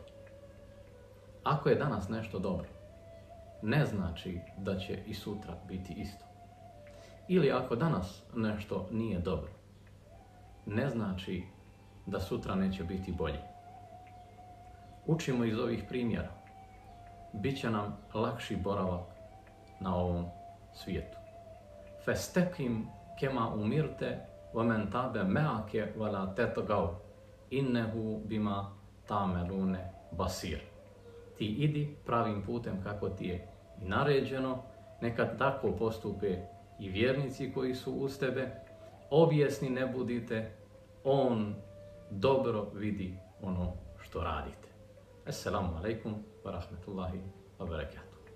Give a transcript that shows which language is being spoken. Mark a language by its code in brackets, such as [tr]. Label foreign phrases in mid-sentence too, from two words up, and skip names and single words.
[bs] Ako je danas nešto dobro, ne znači da će i sutra biti isto. Ili ako danas nešto nije dobro, ne znači da sutra neće biti bolje. Učimo iz ovih primjera. Biće nam lakši boravak na ovom svijetu. [ar] فاستقم كما أمرت ومن تاب معك ولا تطغوا إنه بما تعملون بصير. [bs] Ti idi pravim putem kako ti je i naređeno, neka tako postupe i vjernici koji su uz tebe. Obijesni ne budite, on dobro vidi ono što radite. [ar] السلام عليكم ورحمة الله وبركاته.